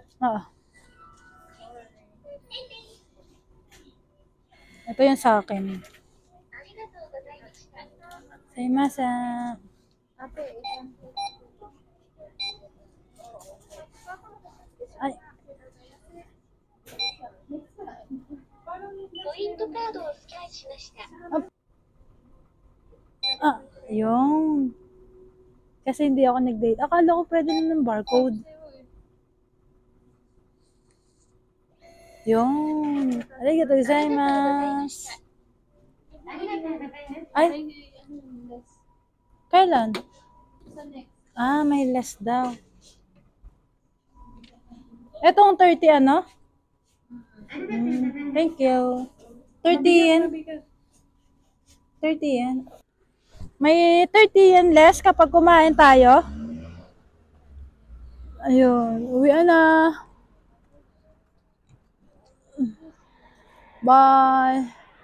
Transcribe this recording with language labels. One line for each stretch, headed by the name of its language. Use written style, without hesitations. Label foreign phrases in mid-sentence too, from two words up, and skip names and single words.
Filipino: Oo. Ito yung sa akin. Saimasa. Ate, isang Ay.
Japanese: ポイントカードをスキャンしました。
Filipino: Yung. Kasi hindi ako nag-date. Akala ko pwede na ng barcode. Yung.
Japanese: ありがとうございます.
Filipino: Ay. Kailan? sa next. May less daw. Etong 30 ano?
English: Thank you. 30 yen.
Filipino: 30 yen. May 30 yen less kapag kumain tayo. Ayun. Uwian na.
English: Bye.